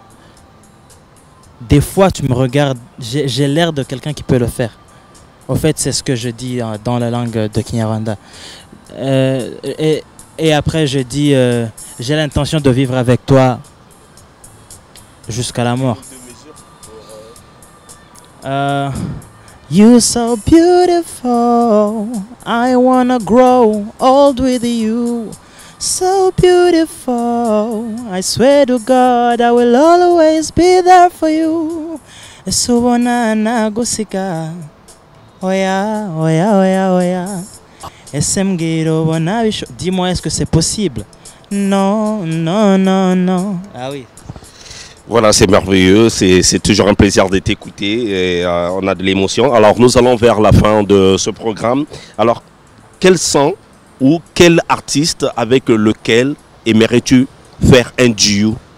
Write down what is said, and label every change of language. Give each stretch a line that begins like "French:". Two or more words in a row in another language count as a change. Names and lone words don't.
French: Des fois, tu me regardes, j'ai l'air de quelqu'un qui peut le faire. Au fait, c'est ce que je dis dans la langue de Kinyarwanda. Et après, je dis, j'ai l'intention de vivre avec toi jusqu'à la mort.
English: You're so beautiful, I wanna grow old with you. So beautiful, I swear to God I will always be there for you.
Kinyarwanda: Subona na gusika, oya, oya, oya, oya.
French: Dis-moi, est-ce que c'est possible? Non, non, non, non. Ah oui. Voilà, c'est merveilleux, c'est toujours un plaisir de t'écouter et on a de l'émotion. Alors nous allons vers la fin de ce programme. Alors, quel son ou quel artiste avec lequel aimerais-tu faire un duo?